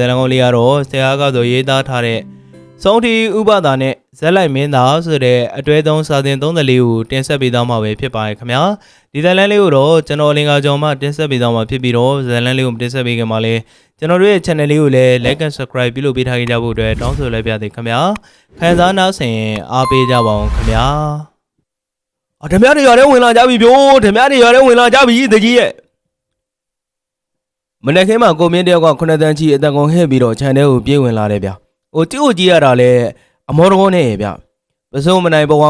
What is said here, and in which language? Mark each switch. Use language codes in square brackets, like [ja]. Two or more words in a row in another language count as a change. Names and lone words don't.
[my] တ်လမ်းကောင်းလေးကတော့ဆရာကဆိုရေးသားထားတဲ့စုံထီဥပဒါနဲ့ဇက်လိုက်မင်းသားဆိုတဲ့အတွဲသုံးစာသင်34ကိုတင်ဆက်ပေးသွားမှာပဲဖြစ်ပါတယ်ခင်ဗျာဒီဇာတ်လမ်းလေးကိုတော့ကျွန်တော်လင်္ကာကျော်မှတင်ဆက်ပေးသွားမှာဖြစ်ပြီးတော့ဇာတ်လမ်းလေးကိုတင်ဆက်ပေးခင်မှာလဲကျွန်တော်တို့ရဲ့ channel လေးကိုလည်း [en] like and subscribe [my] ပြုလုပ်ပေးထားကြဖို့အတွက်တောင်းဆိုလိုက်ပါသေးခင်ဗျာခံစားနာဆင်အားပေးကြပါအောင်ခင်ဗျာဓမြတွေရွာထဲဝင်လာကြပြီဗျို့ဓမြတွေရွာထဲဝင်လာကြပြီတကြီးရဲ့ မနေ့ကမှကိုမင်းတယောက်က9တန်းကြီးအတန်ကုန်ဟဲ့ပြီးတော့ခြံထဲကိုပြေးဝင်လာတယ်ဗျဟိုတိ့ကိုကြီးရတာလဲအမောတော်နဲ့ဗျပစုံမနိုင်ဘဝ